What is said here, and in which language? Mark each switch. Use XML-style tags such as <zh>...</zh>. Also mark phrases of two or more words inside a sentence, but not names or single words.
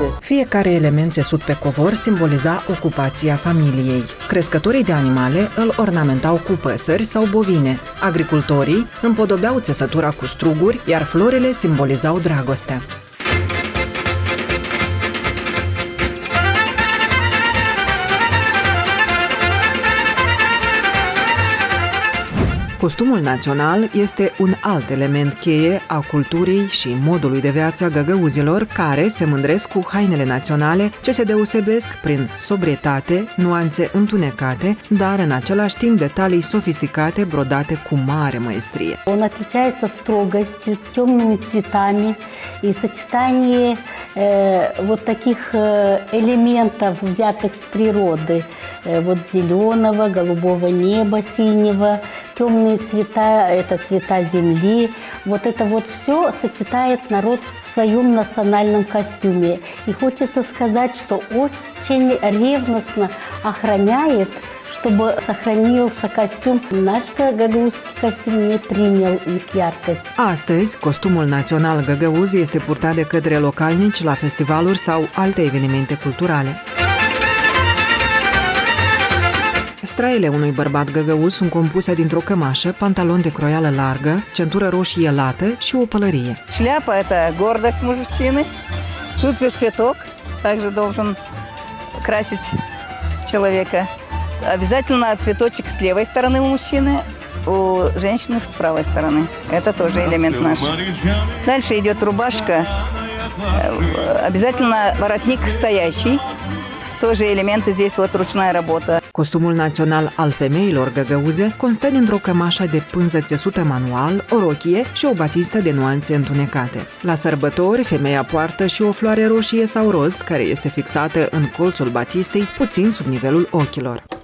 <ro>Fiecare element țesut pe covor simboliza ocupația familiei. Crescătorii de animale îl ornamentau cu păsări sau bovine. Agricultorii împodobeau țesătura cu struguri, iar florile simbolizau dragostea. Costumul național este un alt element cheie a culturii și modului de viață a găgăuzilor, care se mândresc cu hainele naționale ce se deosebesc prin sobrietate, nuanțe întunecate, dar în același timp detalii sofisticate brodate cu mare maestrie.</ro> <ru>Он отличается строгостью, темными цветами и сочетание вот таких элементов, взятых с природы. Вот зеленого, голубого неба, синего, темные цвета, это цвета земли. Вот это вот все сочетает народ в своем национальном костюме. И хочется сказать, что очень ревностно охраняет, чтобы сохранился костюм. Наш гагаузский костюм не принял их яркость.</ru> <ro>Astăzi, costumul național găgăuz este purtat de către localnici la festivaluri sau alte evenimente culturale. Straile unui bărbat găgăuz sunt compuse dintr-o cămașă, pantalon de croială largă, centură roșie lată și o pălărie.</ro> <ru>Шляпа – это гордость мужчины. Тут же цветок также должен красить человека. Обязательно цветочек с левой стороны у мужчины, у женщины с правой стороны. Это тоже элемент наш. Дальше идет рубашка. Обязательно воротник стоящий. Тоже элементы здесь вот ручная работа.</ru> <ro>Costumul național al femeilor găgăuze constă dintr-o cămașă de pânză țesută manual, o rochie și o batistă de nuanțe întunecate. La sărbători, femeia poartă și o floare roșie sau roz, care este fixată în colțul batistei, puțin sub nivelul ochilor.</ro>